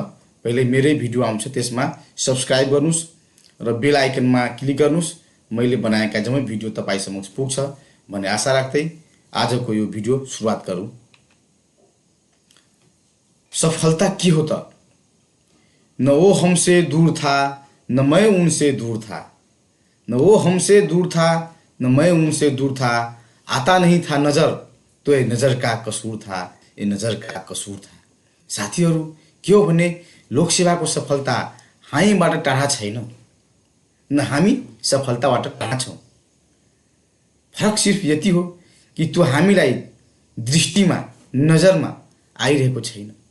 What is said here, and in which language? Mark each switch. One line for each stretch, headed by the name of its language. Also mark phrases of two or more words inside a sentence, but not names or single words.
Nepali: पहिले मेरै भिडियो आउँछ, त्यसमा सब्स्क्राइब गर्नुस् र बेल आइकनमा क्लिक गर्नुस्। मैले बनाएका जम्मै भिडियो तपाई समक्ष पुग्छ भन्ने आशा राख्दै आजको यो भिडियो सुरुवात गरौँ। सफलता के हो त?
Hindi: न वो हमसे दूर था न मैं उनसे दूर था, न वो हमसे दूर था न मैं उनसे दूर था, आता नहीं था नजर तो ये नजर का कसूर था, ये नजर का कसूर था।
Nepali: साथीहरू के हो भने लोकसेवाको सफलता हामीबाट टाढा छैन, न हामी सफलताबाट टाढा छौँ। फरक सिर्फ यति हो कि त्यो हामीलाई दृष्टिमा, नजरमा आइरहेको छैन।